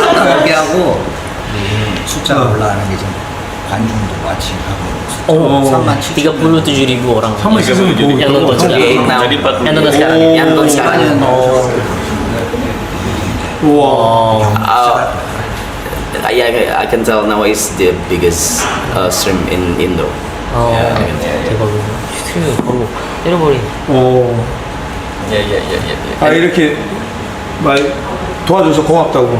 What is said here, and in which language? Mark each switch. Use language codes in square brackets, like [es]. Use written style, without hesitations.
[ko] 여기하고 숫자가 올라가는 게 지금 관중도 와칭하고 [id] 37.000 orang yang nonton sekarang. [en] now. [id] Jadi 40. Yang nonton sekarang. Yang nonton sekarang. Wow. [en] I can tell now it's the biggest stream in Indo. [ko] 대박이다. 스트리밍 바로 때려버린. 오. [id] Ya. [ko] 이렇게 말 도와줘서 고맙다고.